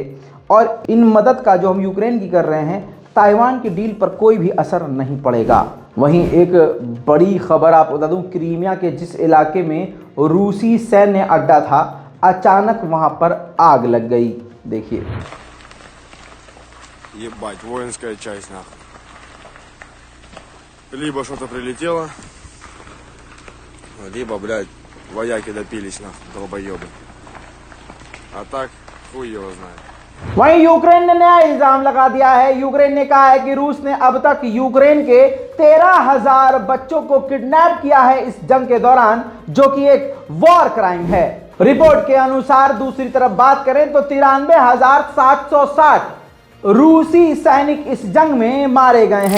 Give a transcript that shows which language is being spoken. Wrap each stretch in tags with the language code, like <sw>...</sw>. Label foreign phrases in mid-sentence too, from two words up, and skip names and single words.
<hi>और इन मदद का जो हम यूक्रेन की कर रहे हैं, ताइवान की डील पर कोई भी असर नहीं पड़ेगा। वहीं एक बड़ी खबर आपको बता दूं, क्रीमिया के जिस इलाके में रूसी सैन्य अड्डा था, अचानक वहां पर आग लग गई। देखिए,</hi> <ru>Ебать, воинская часть, нахуй. Либо что-то прилетело, либо, блядь, вояки допились, нахуй, долбоебы. А так, хуй его знает.</ru> <hi>वहीं यूक्रेन ने नया इल्जाम लगा दिया है। यूक्रेन ने कहा है कि रूस ने अब तक यूक्रेन के 13,000 बच्चों को किडनैप किया है इस जंग के दौरान, जो कि एक</hi> <en>war crime</en> <hi>है। रिपोर्ट के अनुसार दूसरी तरफ बात करें तो 93,760 रूसी सैनिक इस जंग में मारे गए हैं।</hi>